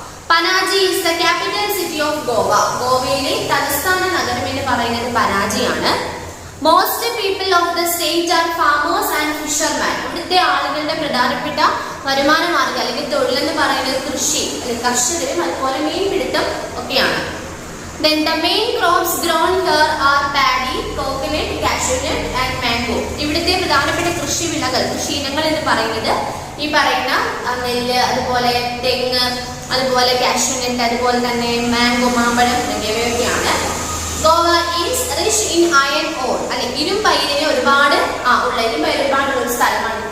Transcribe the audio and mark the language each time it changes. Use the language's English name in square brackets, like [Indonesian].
[English] Panaji is the capital city of Goa. [Malayalam] ഗോവയിലെ തലസ്ഥാന നഗരം എന്ന് പറയുന്നത് പനാജിയാണ്. [English] Most people of the state are farmers and fisherman. [Malayalam] ഇവിടുത്തെ ആളുകളുടെ പ്രധാനപ്പെട്ട വരുമാന മാർഗം അല്ലെങ്കിൽ തൊഴിലെന്ന് പറയുന്നത് കൃഷി, കർഷകരും അതുപോലെ മീൻപിടുത്തം ഒക്കെയാണ്. [English] Then the main crops grown here are paddy, coconut, cashew nut and mango. [Malayalam] ഇവിടുത്തെ പ്രധാനപ്പെട്ട കൃഷി വിളകൾ, കൃഷി ഇനങ്ങൾ എന്ന് പറയുന്നത് ഈ പറയുന്ന നെല്ല്, അതുപോലെ തെങ്ങ്, അതുപോലെ കാഷ്യൂ നട്ട്, അതുപോലെ തന്നെ മാംഗോ, മാമ്പഴം തുടങ്ങിയവയൊക്കെയാണ്. [English] Goa is rich in iron ore [Malayalam] അല്ലെ, ഇരുമ്പയിരിന് ഒരുപാട് ഇരുമ്പയിര് ഒരുപാടുള്ള ഒരു സ്ഥലമാണ്.